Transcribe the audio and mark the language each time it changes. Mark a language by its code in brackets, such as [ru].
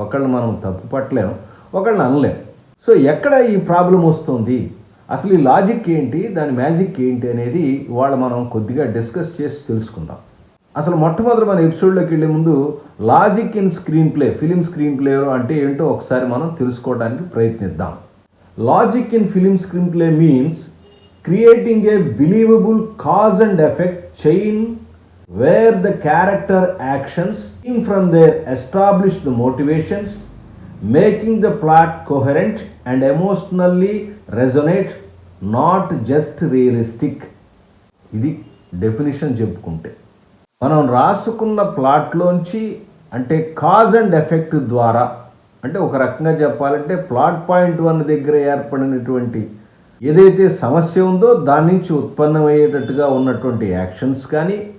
[te] ఒకళ్ళని మనం తప్పు పట్టలేము, ఒకళ్ళని అనలేం. సో ఎక్కడ ఈ ప్రాబ్లం వస్తుంది, అసలు ఈ లాజిక్ ఏంటి, దాని మ్యాజిక్ ఏంటి అనేది ఇవాళ మనం కొద్దిగా డిస్కస్ చేసి తెలుసుకుందాం. అసలు మొట్టమొదటి మన ఎపిసోడ్లోకి వెళ్ళే ముందు [en] logic in screenplay, [te] film screen ప్లేలో అంటే ఏంటో ఒకసారి మనం తెలుసుకోవడానికి ప్రయత్నిద్దాం. [en] Logic in film screenplay means creating a believable cause and effect chain where the character actions come from their established motivations, making the plot coherent and emotionally resonate, not just realistic. [te] ఇది definition చెప్పుకుంటే మనం రాసుకున్న ప్లాట్లోంచి అంటే [en] cause and effect [te] ద్వారా, అంటే ఒక రకంగా చెప్పాలంటే ప్లాట్ పాయింట్ 1 దగ్గర ఏర్పడినటువంటి ఏదైతే సమస్య ఉందో దాని నుంచి ఉత్పన్నమయ్యేటట్టుగా ఉన్నటువంటి యాక్షన్స్ కానీ,